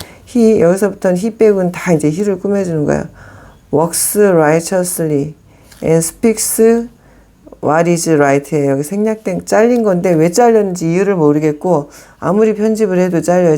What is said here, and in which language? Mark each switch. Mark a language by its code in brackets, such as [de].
[ko] He, 여기서부터는 he 빼고는 다 이제 he를 꾸며주는 거예요. [en] Works righteously and speaks what is right예요. [ko] 여기 생략된, 잘린 건데 왜 잘렸는지 이유를 모르겠고 아무리 편집을 해도 잘려요.